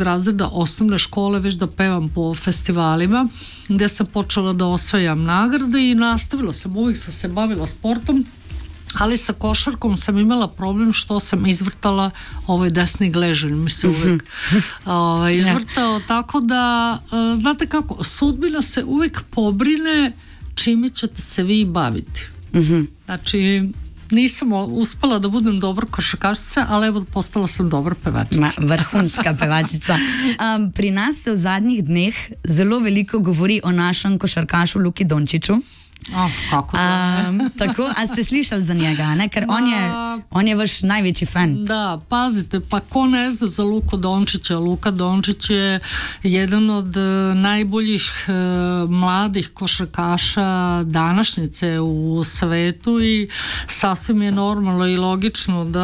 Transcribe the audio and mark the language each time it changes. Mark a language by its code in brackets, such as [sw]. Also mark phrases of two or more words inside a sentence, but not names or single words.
[sr] razreda osnovne škole već da pevam po festivalima, gde sam počela da osvajam nagrade i nastavila sam, uvijek sam se bavila sportom, ali sa košarkom sam imala problem što sam izvrtala ovaj desni gležanj, mi se uvijek izvrtao, tako da znate kako, sudbina se uvijek pobrine čime ćete se vi baviti. Znači, nisam uspela da budem dobra košarkašica, ali evo postala sam dobra pevačica. Vrhunska pevačica. [sl] Pri nas se v zadnjih dneh zelo veliko govori o našem košarkašu Luki Dončiću. [sr] Kako da ne? [sl] Tako, a ste slišali za njega, ne? Ker on je vaš najveći fan. [sr] Da, pazite, pa ko ne zna za Luku Dončića? Luka Dončić je jedan od najboljih mladih košarkaša današnjice u svetu i sasvim je normalno i logično